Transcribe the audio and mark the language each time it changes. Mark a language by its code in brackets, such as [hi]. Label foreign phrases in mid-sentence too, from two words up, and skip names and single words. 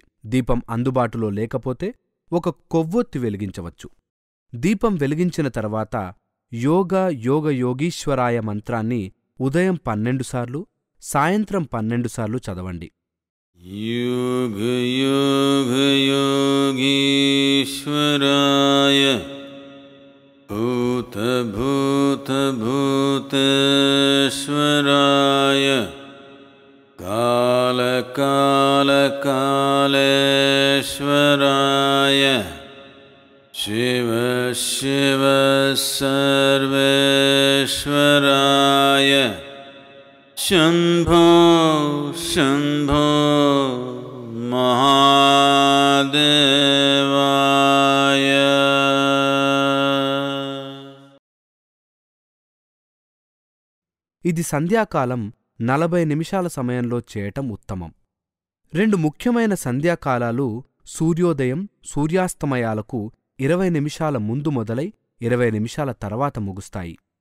[te] దీపం అందుబాటులో లేకపోతే ఒక కొవ్వొత్తి వెలిగించవచ్చు. దీపం వెలిగించిన తర్వాత యోగయోగీశ్వరాయ మంత్రాన్ని ఉదయం 12 సార్లు, సాయంత్రం 12 సార్లు చదవండి. [sa] యోగయోగయోగీశ్వరాయ భూతానాం भूतभूतेश्वराय कालकालकालेश्वराय शिव शिव सर्वेश्वराय शम्भो शम्भो महादेवाय। [te] ఇది సంధ్యాకాలం 40 నిమిషాల సమయంలో చేయటం ఉత్తమం. 2 ముఖ్యమైన సంధ్యాకాలాలు సూర్యోదయం సూర్యాస్తమయాలకు 20 నిమిషాల ముందు మొదలై 20 నిమిషాల తర్వాత ముగుస్తాయి.